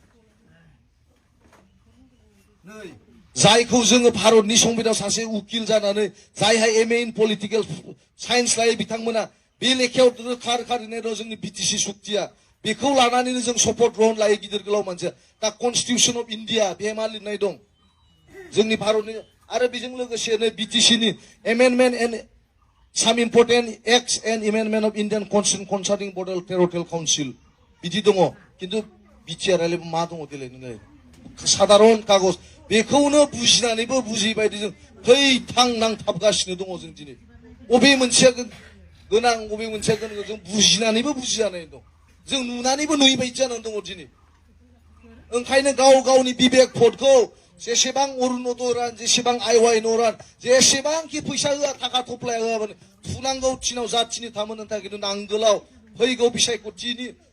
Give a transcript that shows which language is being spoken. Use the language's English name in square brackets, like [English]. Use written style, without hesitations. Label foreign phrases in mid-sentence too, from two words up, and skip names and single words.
[Bodo] नै जायखौ जोङो भारतनि संबिधानाव सासे उकिल जानानै जायहा [English] MA in political science [Bodo] लायो बिथांमोना बे लेखायाव रोखा रोखा लिरनाय दं जोंनि बिटिसि सुक्तिया बेखौ लानानैनो जों शपथ ग्रहण लायो गिदिर गोलाव मानसिया दा कनस्टिटिउसन अफ इन्डिया बेहाय मा लिरनाय दं जोंनि भारतनि आरो बेजों लोगोसेनो बिटिसिनि [English] amendment and some important acts and amendment of Indian Constitution concerning Border Territorial Council [Bodo] बिदि दङ किन्तु बिटिआरआलाय मा दङ देलाय नोङो साधारन कागज बेखौनो बुजिनानैबो बुजियै बायदि जों थैथां नांथाबगासिनो दङ जों दिनै बबे मोनसेया गोनां बबे मोनसेया गोनां जों बुजिनानैबो बुजिजानाय दं जों नुनानैबो नुयै बायदि जानानै दङ दिनै ओंखायनो गाव गावनि बिबेक भटखौ जेसेबां अरुणोदय रान जेसेबां आइवाइ नरान जेसेबांखि फैसा होआ थाखा थफ्लाया होआबानो थुनांगौ थिनाव जाथिनि थामोननो थाखाय खिन्थु नांगोलाव फैगौ बिसायख'थिनि